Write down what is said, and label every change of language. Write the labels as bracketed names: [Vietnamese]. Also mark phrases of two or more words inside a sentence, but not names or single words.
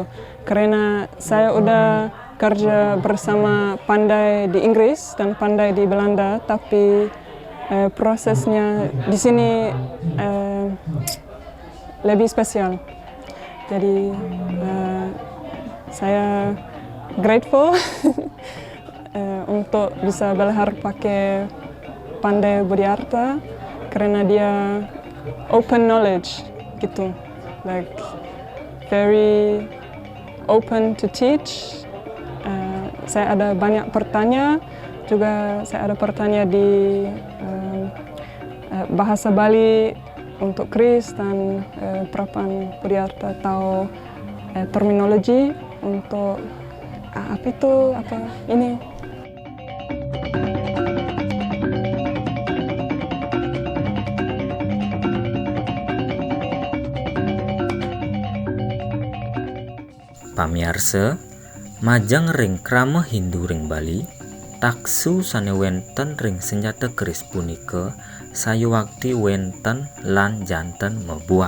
[Indonesian] Karena saya udah kerja bersama pandai di Inggris dan pandai di Belanda, tapi prosesnya di sini lebih spesial. Jadi saya grateful untuk bisa belajar pakai pandai Budiarta karena dia [English] open knowledge [Indonesian] gitu, [English] like very open to teach. [Indonesian] Saya ada banyak pertanyaan, juga saya ada pertanyaan di bahasa Bali untuk keris dan perapan Budiarta atau terminologi untuk apa ini. [Balinese] Pamiarsa, majang ring krama Hindu ring Bali, taksu sane wenten ring senjata keris punika sayu wakti wenten lan janten mebuat.